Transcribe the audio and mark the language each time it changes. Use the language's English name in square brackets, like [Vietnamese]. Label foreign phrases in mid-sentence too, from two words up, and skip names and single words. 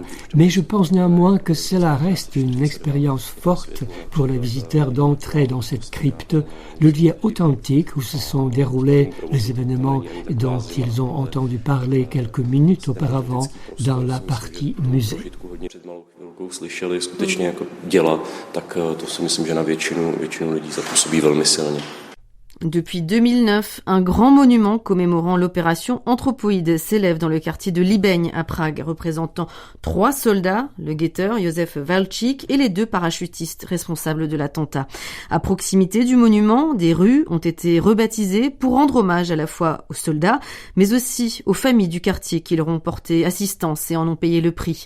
[French] Mais je pense néanmoins que cela reste une expérience forte pour les visiteurs d'entrer dans cette crypte, le lieu authentique où se sont déroulés les événements dont ils ont entendu parler quelques minutes auparavant dans la partie musée. [Czech] Slyšeli skutečně jako děla, tak to si myslím, že na většinu lidí zapůsobí velmi silně. [French] Depuis 2009, un grand monument commémorant l'opération Anthropoïde s'élève dans le quartier de Líbeň à Prague, représentant 3 soldats, le guetteur Józef Walčík et les 2 parachutistes responsables de l'attentat. À proximité du monument, des rues ont été rebaptisées pour rendre hommage à la fois aux soldats, mais aussi aux familles du quartier qui leur ont porté assistance et en ont payé le prix.